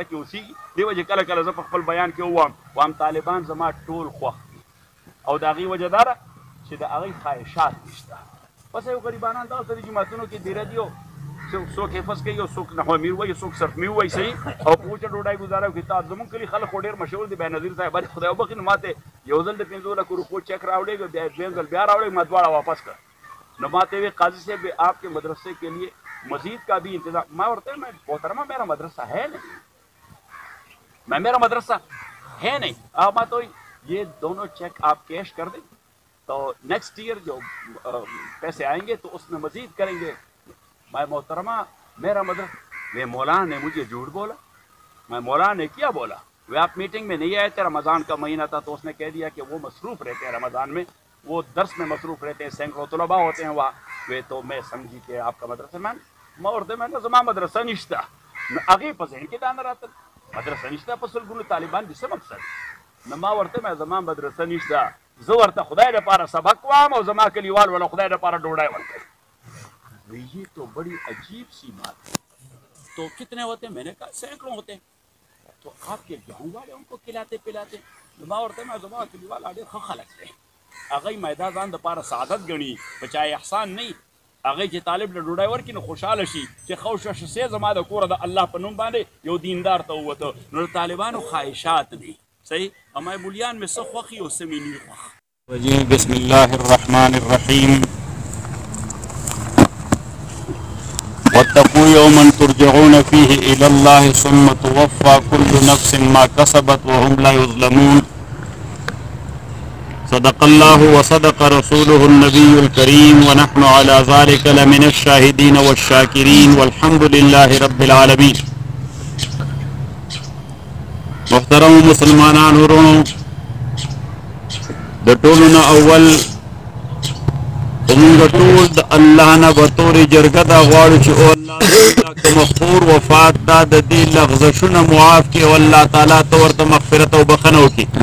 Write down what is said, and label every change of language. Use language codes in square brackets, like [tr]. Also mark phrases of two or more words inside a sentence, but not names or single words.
[ps] کې اوسېږي دې وجې کله کله زه په خپل بیان کې ووایم طالبان زما ټول خوښ دي او د هغې وجه دا ده چې د هغې خواهشات نشته بس یو غریبانان دغسې د جوماتونو کې دیره دي او څوک حفظ کوي او څوک نحوه میر وایي څوک صرف میر وایي صحیح او په وچه ډوډۍ ګزاره وکړي زمونږ کلي خلک خو ډېر مشهور دي بېنظیر صاحب باندې خدای وبخښي نو ماته یو ځل د 5 لکو روپو چیک راوړېږه بیا دویم ځل بیا راوړېږه ما دواړه واپس کړ نو ماته وی [ur] قاضی صاحب آپ کے مدرسے کے لیے مزید کا بھی انتظام میں محترمہ میرا مدرسہ ہے نہیں میرا مدرسہ ہے نہیں آپ تو یہ دونوں چیک آپ کیش کر دیں تو نیکسٹ ایئر جو پیسے آئیں گے تو اس میں مزید کریں گے میں محترمہ میرا مدرسہ وہ مولانا نے مجھے جھوٹ بولا میں مولانا نے کیا بولا وہ آپ میٹنگ میں نہیں آئے تھے رمضان کا مہینہ تھا تو اس نے کہہ دیا کہ وہ مصروف رہتے ہیں رمضان میں وہ درس میں مصروف رہتے ہیں سینکڑوں طلباء ہوتے ہیں وہاں وہ تو میں سمجھی کہ آپ کا مدرسہ میں [ps] زما مدرسہ نشته نو هغې په ذهن کې دا نه راتل مدرسه نشته په سلګونو طالبان دي څه مقصد نو ما ورته زما مدرسه نشته زه ورته خدای دپاره سبق وایم او زما کلیوال ولا خدای دپاره ډوډۍ ورکوي [ur] یہ تو بڑی عجیب سی بات ہے تو کتنے ہوتے ہیں میں نے کہا سینکڑوں ہوتے ہیں تو آپ کے گاؤں والے ان کو کھلاتے پلاتے [ps] زما ورته زما کلیوال ډېر ښه خلک دی هغه میدا ځان دپاره سعادت ګڼي بچای احسان نه هغه چې طالب له ډوډۍ ورکړي نو خوشحاله شي چې خوشه شسې زما د کوره د الله په نوم باندې یو دیندار ته ووته نو د طالبانو خواهشات دي صحیح اما مولیان مې څه خوښي او څه مې نه خوښ [ar] بسم الله الرحمن الرحیم واتقوا يوما ترجعون فيه إلى الله ثم توفى كل نفس ما كسبت وهم لا يظلمون صدق الله وصدق رسوله النبي الكريم ونحن على ذلك لمن الشاهدين والشاكرين والحمد لله رب العالمين [ps] محترم مسلمانان ورونو د ټولو اول موږ ټول د الله نه به تورې جرګه دا غواړو چې او الله کومه خور وفات دا د دې لغزشونه معاف کړي او الله تعالی ته ورته مغفرت او بخښنه وکړي